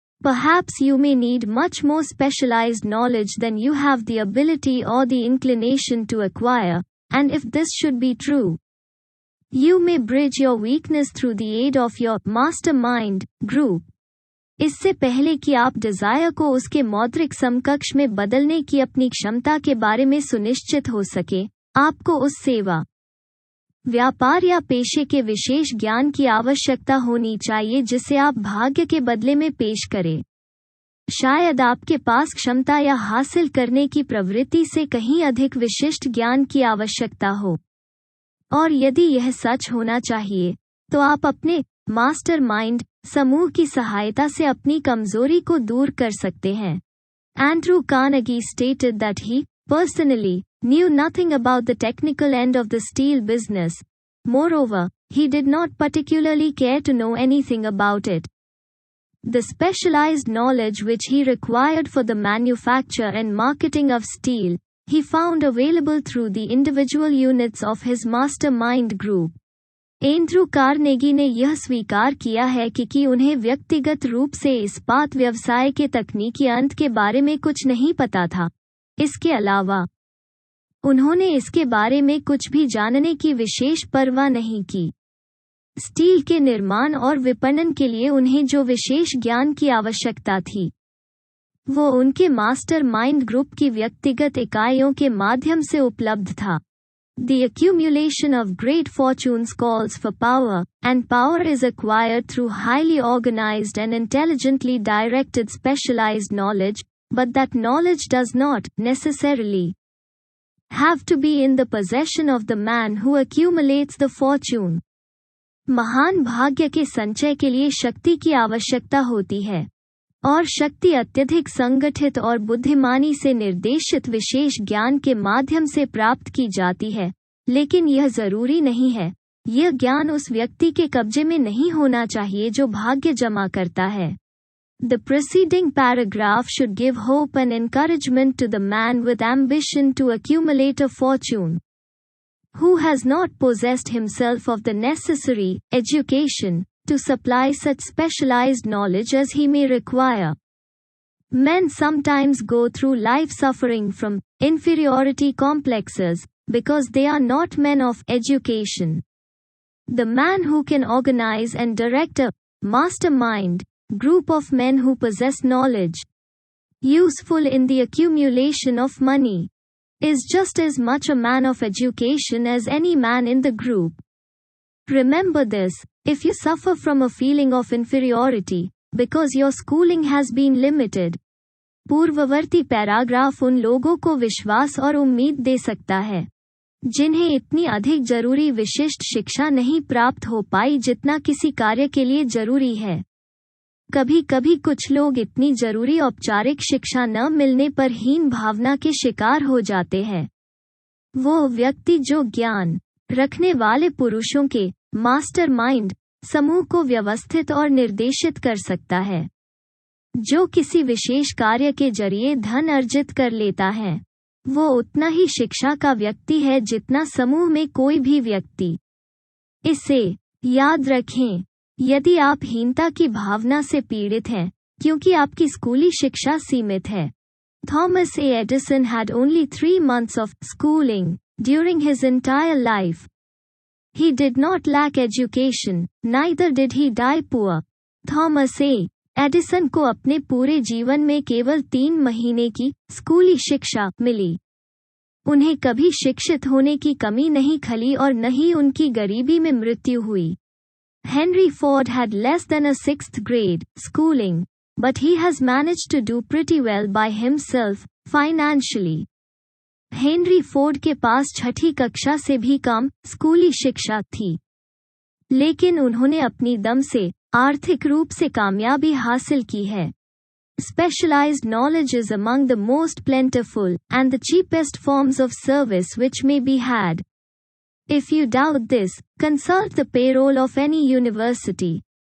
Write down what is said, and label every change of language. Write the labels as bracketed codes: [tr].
[en] Perhaps you may need much more specialized knowledge than you have the ability or the inclination to acquire, and if this should be true, you may bridge your weakness through the aid of your mastermind group. [hi] इससे पहले कि आप Dzire को उसके मौद्रिक समकक्ष में बदलने की अपनी क्षमता के बारे में सुनिश्चित हो सके, आपको उस सेवा, व्यापार या पेशे के विशेष ज्ञान की आवश्यकता होनी चाहिए जिसे आप भाग्य के बदले में पेश करें। शायद आपके पास क्षमता या हासिल करने की प्रवृत्ति से कहीं अधिक विशिष्ट ज्ञान की आवश्यकता हो, और यदि यह सच होना चाहिए तो आप अपने मास्टरमाइंड समूह की सहायता से अपनी कमजोरी को दूर कर सकते हैं। [en] Andrew Carnegie stated that he, personally, knew nothing about the technical end of the steel business. Moreover, he did not particularly care to know anything about it. The specialized knowledge which he required for the manufacture and marketing of steel, he found available through the individual units of his mastermind group. [hi] Andrew Carnegie ने यह स्वीकार किया है कि उन्हें व्यक्तिगत रूप से इस्पात व्यवसाय के तकनीकी अंत के बारे में कुछ नहीं पता था। इसके अलावा उन्होंने इसके बारे में कुछ भी जानने की विशेष परवाह नहीं की। स्टील के निर्माण और विपणन के लिए उन्हें जो विशेष ज्ञान की आवश्यकता थी, वो उनके मास्टरमाइंड ग्रुप की व्यक्तिगत इकाइयों के माध्यम से उपलब्ध था। [en] The accumulation of great fortunes calls for power, and power is acquired through highly organized and intelligently directed specialized knowledge, but that knowledge does not, necessarily, have to be in the possession of the man who accumulates the fortune. [hi] महान भाग्य के संचय के लिए शक्ति की आवश्यकता होती है, और शक्ति अत्यधिक संगठित और बुद्धिमानी से निर्देशित विशेष ज्ञान के माध्यम से प्राप्त की जाती है, लेकिन यह जरूरी नहीं है। यह ज्ञान उस व्यक्ति के कब्जे में नहीं होना चाहिए जो भाग्य जमा करता है। [en] The preceding paragraph should give hope and encouragement to the man with ambition to accumulate a fortune, who has not possessed himself of the necessary education to supply such specialized knowledge as he may require. Men sometimes go through life suffering from inferiority complexes because they are not men of education. The man who can organize and direct a mastermind group of men who possess knowledge useful in the accumulation of money is just as much a man of education as any man in the group. Remember this: if you suffer from a feeling of inferiority because your schooling has been limited, [hi] पूर्ववर्ती paragraph उन लोगों को विश्वास और उम्मीद दे सकता है जिन्हें इतनी अधिक जरूरी विशिष्ट शिक्षा नहीं प्राप्त हो पाई जितना किसी कार्य के लिए जरूरी है। कभी कभी कुछ लोग इतनी जरूरी औपचारिक शिक्षा न मिलने पर हीन भावना के शिकार हो जाते हैं। वो व्यक्ति जो ज्ञान रखने वाले पुरुषों के मास्टरमाइंड समूह को व्यवस्थित और निर्देशित कर सकता है, जो किसी विशेष कार्य के जरिए धन अर्जित कर लेता है, वो उतना ही शिक्षा का व्यक्ति है जितना समूह में कोई भी व्यक्ति। इसे याद रखें, यदि आप हीनता की भावना से पीड़ित हैं क्योंकि आपकी स्कूली शिक्षा सीमित है। [en] Thomas A. Edison had only 3 months of schooling during his entire life. He did not lack education, neither did he die poor. Thomas A. [hi] Edison को अपने पूरे जीवन में केवल 3 महीने की स्कूली शिक्षा मिली। उन्हें कभी शिक्षित होने की कमी नहीं खली और न ही उनकी गरीबी में मृत्यु हुई। [en] Henry Ford had less than a 6th grade schooling, but he has managed to do pretty well by himself financially. [hi] Henry Ford के पास 6ठी कक्षा से भी कम स्कूली शिक्षा थी, लेकिन उन्होंने अपनी दम से आर्थिक रूप से कामयाबी हासिल की है। [en] Specialized knowledge is among the most plentiful and the cheapest forms of service which may be had. If you doubt this, consult the payroll of any university.